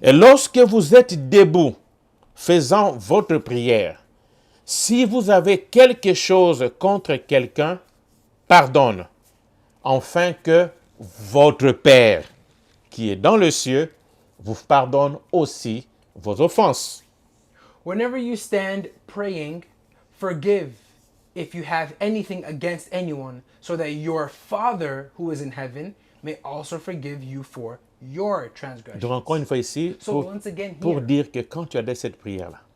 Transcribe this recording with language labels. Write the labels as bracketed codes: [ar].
[fr] Et lorsque vous êtes debout, faisant votre prière, si vous avez quelque chose contre quelqu'un, pardonne, afin que votre Père, qui est dans le ciel, vous pardonne aussi vos offenses. [en] Whenever you stand praying, forgive if you have anything against anyone, so that your Father who is in heaven may also forgive you for your transgressions. [fr] Donc encore une fois ici, [en] So once again [fr] pour [en] here, [fr] dire que quand tu adresses cette prière-là,